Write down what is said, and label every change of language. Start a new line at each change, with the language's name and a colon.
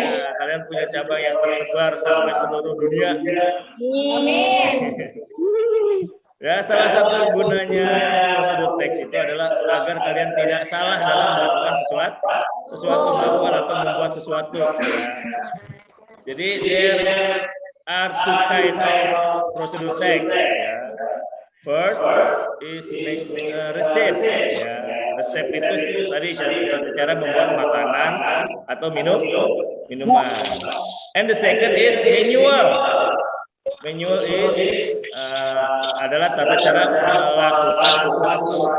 Indonesian: Ya, kalian punya cabang yang tersebar sampai seluruh dunia. Amin. Ya, salah satu gunanya prosedur teks itu adalah agar kalian tidak salah dalam melakukan sesuatu melakukan atau membuat sesuatu. Ya.
English: Jadi there are two kind of procedure text. Ya. First is receipt. Ya.
Indonesian: Resep itu tadi cara membuat makanan atau minuman.
English: And the second is manual.
Indonesian: Manual is adalah tata cara melakukan sesuatu.